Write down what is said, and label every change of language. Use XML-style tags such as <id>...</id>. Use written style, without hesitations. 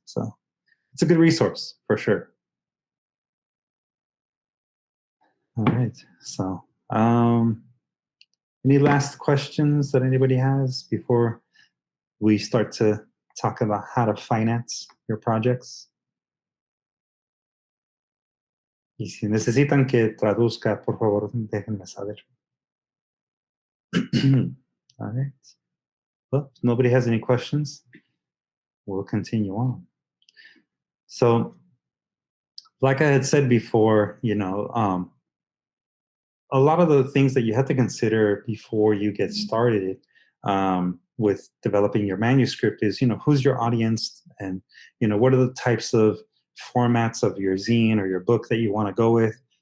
<en>So it's a good resource for sure. All right. So, any last questions that anybody has before we start to talk about how to finance your projects?</en> <es>Y si necesitan que traduzca, por favor, déjenme saber.</es> <en>All right. Well, if nobody has any questions, we'll continue on. So, like I had said before, a lot of the things that you have to consider before you get started with developing your manuscript is, who's your audience, and, what are the types of formats of your zine or your book that you want to go with.</en>